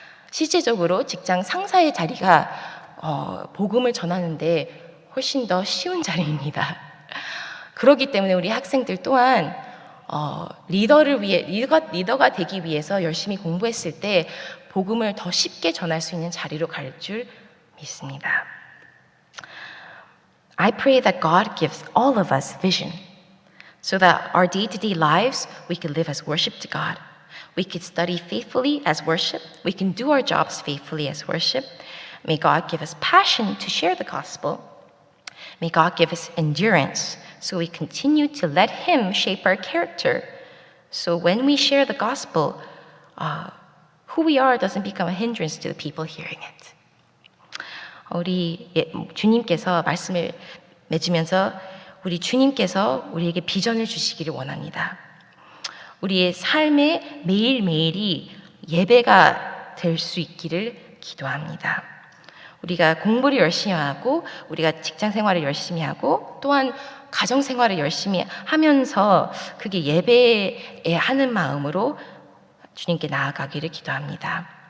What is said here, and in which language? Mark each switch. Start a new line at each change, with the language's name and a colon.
Korean: 실제적으로 직장 상사의 자리가 복음을 전하는데 훨씬 더 쉬운 자리입니다. 그렇기 때문에 우리 학생들 또한 리더가 되기 위해서 열심히 공부했을 때 복음을 더 쉽게 전할 수 있는 자리로 갈 줄 믿습니다.
English: I pray that God gives all of us vision so that our day-to-day lives we can live as worship to God. We can study faithfully as worship. We can do our jobs faithfully as worship. May God give us passion to share the gospel. May God give us endurance so we continue to let Him shape our character. So when we share the gospel, who we are doesn't become a hindrance to the people hearing it.
Korean: 우리 주님께서 말씀을 맺으면서 우리 주님께서 우리에게 비전을 주시기를 원합니다. 우리의 삶의 매일매일이 예배가 될 수 있기를 기도합니다. 우리가 공부를 열심히 하고 우리가 직장 생활을 열심히 하고 또한 가정 생활을 열심히 하면서 그게 예배에 하는 마음으로 주님께 나아가기를 기도합니다.